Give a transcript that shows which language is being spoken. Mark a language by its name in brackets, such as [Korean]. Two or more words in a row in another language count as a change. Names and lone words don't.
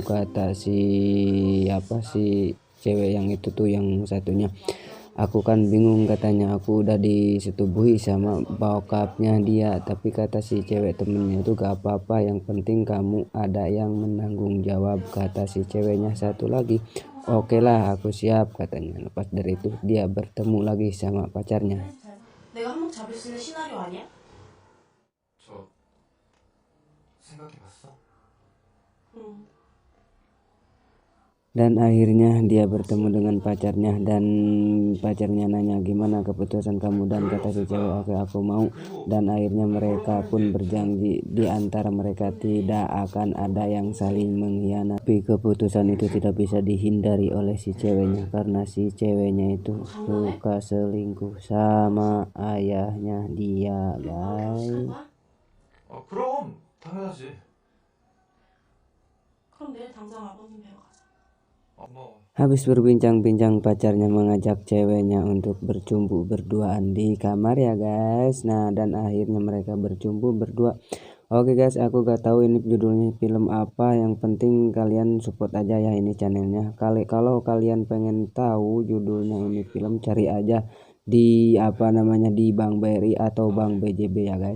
[Indonesian] Kata si cewek yang itu tuh yang satunya, aku kan bingung, katanya aku udah disetubuhi sama bokapnya dia. Tapi kata si cewek temennya itu, gak apa-apa, yang penting kamu ada yang menanggung jawab. Kata si ceweknya satu lagi, oke lah, aku siap, katanya. Lepas dari itu dia bertemu lagi sama pacarnya. [Korean] 내가 한몫 잡을 수 있는 시나리오 아니야? 저 생각해봤어? 응. [Indonesian] Dan akhirnya dia bertemu dengan pacarnya dan pacarnya nanya, gimana keputusan kamu? Dan kata si cewek, oke aku mau. Dan akhirnya mereka pun berjanji di antara mereka tidak akan ada yang saling mengkhianati. Tapi keputusan itu tidak bisa dihindari oleh si ceweknya karena si ceweknya itu suka selingkuh sama ayahnya dia, guys. [Korean] 그럼 당연하지. 그럼 내일 당장 아버님 뵈러 가자. [Indonesian] Habis berbincang-bincang, pacarnya mengajak ceweknya untuk bercumbu berduaan di kamar ya guys. Nah, dan akhirnya mereka bercumbu berdua. Oke guys, aku gak tahu ini judulnya film apa. Yang penting kalian support aja ya ini channelnya. Kalau kalian pengen tahu judulnya ini film, cari aja di di Bang BRI atau Bang BJB ya guys.